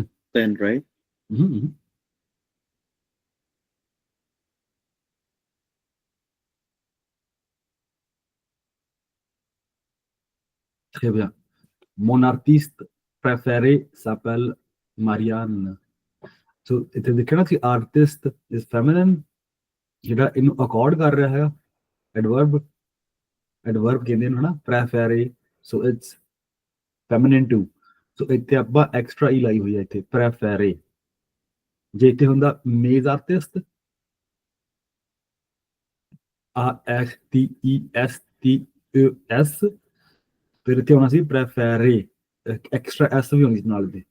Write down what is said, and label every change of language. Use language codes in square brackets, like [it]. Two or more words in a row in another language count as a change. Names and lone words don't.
[en] pen, right? [fr] Mhm. Très bien. Mon artiste préféré s'appelle Marianne. [pa] So ਇੱਥੇ ਦੇਖਿਆ ਨਾ ਕਿ [en] artist is feminine, [pa] ਜਿਹੜਾ ਇਹਨੂੰ ਅਕੋਰਡ ਕਰ ਰਿਹਾ ਹੈਗਾ ਐਡਵਰਬ ਕਹਿੰਦੇ ਨੇ ਹਨਾ ਪ੍ਰੈਫੈਰੇ, [en] so it's feminine too. [pa] ਸੋ ਇੱਥੇ ਆਪਾਂ ਐਕਸਟਰਾ ਹੀ ਲਾਈ ਹੋਈ ਹੈ ਇੱਥੇ ਪ੍ਰੈਫੈਰੇ। ਜੇ ਇੱਥੇ ਹੁੰਦਾ [fr] mes artistes [pa] ARTESTES, ਫਿਰ ਇੱਥੇ ਹੋਣਾ ਸੀ ਪ੍ਰੈਫੈਰੇ, [en] extra s [pa] ਵੀ ਹੋਣੀ ਸੀ ਨਾਲ ਦੇ।